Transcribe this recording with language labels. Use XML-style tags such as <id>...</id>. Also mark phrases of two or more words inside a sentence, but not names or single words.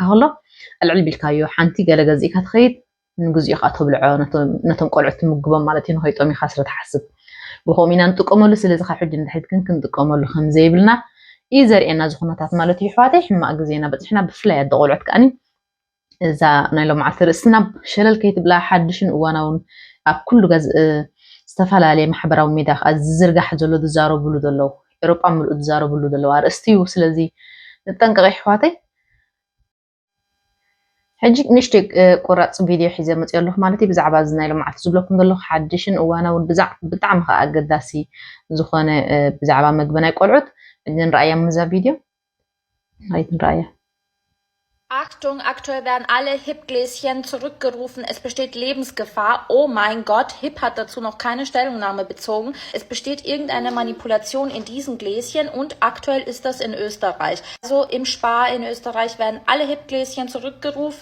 <ti>ከሎ ኣልዕል ቢልካዮ ሓንቲ ገለ ገዚእካ ትኸይድ ንግዚኡ ካ ተብልዖ ነቶም ቆልዑት ትምግቦም ማለት እዩ ንኸይጦም ኢኻ ስለ ትሓስብ ብኸምኡ ኢና ንጥቀመሉ ስለዚ ካብ ሕጂ ንድሕሪት ግን ክንጥቀመሉ ከምዘይብልና እዩ ዘርእየና ዝኾነታት ማለት እዩ ኣሕዋተይ ሕማቕ ግዜና በፅሕና ብፍላይ ኣደ ቆልዑት ከኣኒ እዛ ናይ ሎምዓልቲ ርእስና ሸለል ከይትብላ ሓድሽን እዋናውን ኣብ ኩሉ ዝተፈላለየ ማሕበራዊ ሚድያ ከዓ ዝዝርጋሕ ዘሎ ዝዛረብሉ ዘለዉ ኤሮጳ ምልኡ ዝዛረብሉ ዘለዉ ኣርእስቲ እዩ ስለዚ ንጠንቀቕ ኣሕዋተይ ሕጂ ንእሽተይ ቁራፅ ቪድዮ ሒዘ መፅእ ኣለኹ ማለት እዩ ብዛዕባ እዚ ናይ ሎምዓልቲ ዝብለኩም ዘለኹ ሓድሽን እዋናውን ብጣዕሚ ከዓ ኣገዳሲ ዝኾነ ብዛዕባ መግቢ ናይ ቆልዑት ንርኣያ ምዛ ቪድዮ ሃይት ንርኣያ</ti> <de>Achtung, aktuell werden alle HIP-Gläschen zurückgerufen. Es besteht Lebensgefahr. Oh mein Gott, HIP hat dazu noch keine Stellungnahme bezogen. Es besteht irgendeine Manipulation in diesen Gläschen und aktuell ist das in Österreich. Also im Spar in Österreich werden alle HIP-Gläschen zurückgerufen.</de>